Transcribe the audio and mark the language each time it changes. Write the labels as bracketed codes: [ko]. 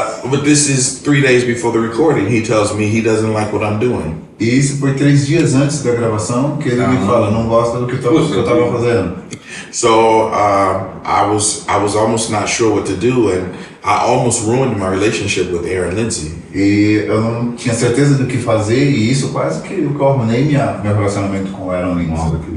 [en] but this is 3 days before the recording. He tells me he doesn't like what I'm doing. [pt] E isso foi 3 dias antes da gravação que ele me fala, não gosta do que eu estava fazendo. [en] So I was almost not sure what to do, and I almost ruined my relationship with Aaron Lindsay. [pt] E eu não tinha certeza do que fazer e isso quase que eu arruinei meu relacionamento com o Aaron Lindsay.